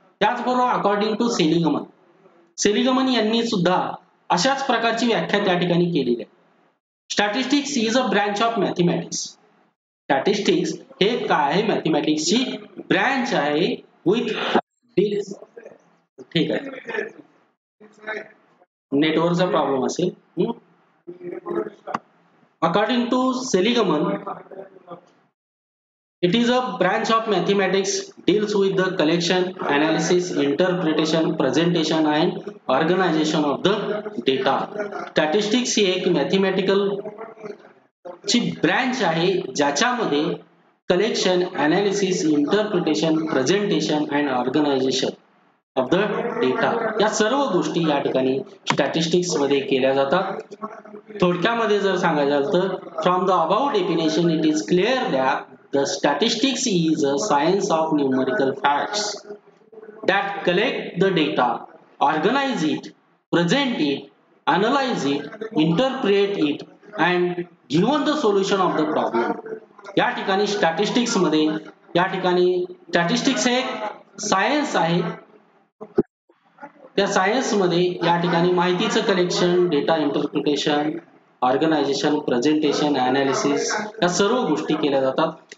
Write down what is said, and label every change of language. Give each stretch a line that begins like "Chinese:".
Marathi: त्याचबरोबर according to Seligman यांनी सुद्धा अशाच प्रकारची व्याख्या त्या ठिकाणी केलेली आहे.
English: Statistics is a branch of mathematics.
Marathi: Statistics हे काय आहे, मॅथमॅटिक्सची ब्रँच आहे
English: With deals.
Marathi: ठीक आहे, नेटवर्कचा प्रॉब्लेम असेल.
English: According to Seligman, it is a branch of mathematics deals with the collection, analysis, interpretation, presentation and organization of the data.
Marathi: Statistics ही एक mathematical ची ब्रँच आहे ज्याच्यामध्ये collection, analysis, interpretation, presentation
English: and organization of the data
Marathi: या सर्व गोष्टी या ठिकाणी statistics मध्ये केल्या जातात. थोडक्यामध्ये जर सांगायचं झालं तर
English: From the about definition it is clear that the statistics is a science of numerical facts that collect the data, organize it, present it, analyze it, interpret it and given the solution of the problem.
Marathi: या ठिकाणी statistics मध्ये या ठिकाणी statistics हे एक science आहे. त्या science मध्ये या ठिकाणी माहितीचं collection, data interpretation, organisation, presentation, analysis या सर्व गोष्टी केल्या जातात.